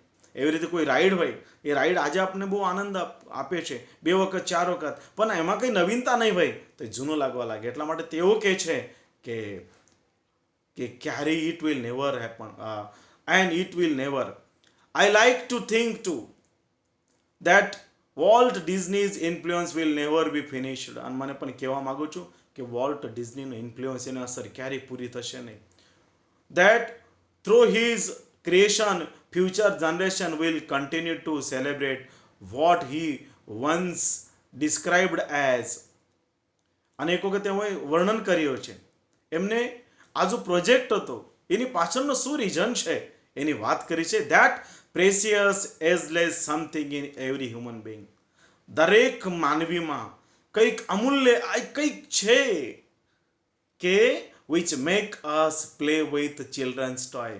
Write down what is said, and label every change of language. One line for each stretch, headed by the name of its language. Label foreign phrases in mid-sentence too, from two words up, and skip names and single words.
Gujarati: એવી રીતે કોઈ રાઈડ હોય, એ રાઈડ આજે આપણને બહુ આનંદ આપે છે 2 વખત 4 વખત, પણ એમાં કંઈ નવીનતા નહીં હોય તો એ જૂનો લાગવા લાગે. એટલા માટે તેઓ કહે છે કે ક્યારેય
English: it will never happen and it will never. I like to think to that Walt Disney's influence will never be finished.
Gujarati: અને મને પણ કહેવા માગું છું કે વોલ્ટ ડિઝનીનો ઇન્ફ્લુઅન્સ, એની અસર ક્યારેય પૂરી થશે નહીં.
English: That through his creation future generation will continue to celebrate what he once described as.
Gujarati: અને એક વખત એમણે વર્ણન કર્યું છે, એમને આ જો પ્રોજેક્ટ હતો એની પાછળનો શું રીઝન છે એની વાત કરી છે.
English: that precious ageless something in every human being.
Gujarati: દરેક માનવીમાં કંઈક અમૂલ્ય કંઈક છે કે
English: which make us play with childrens toy.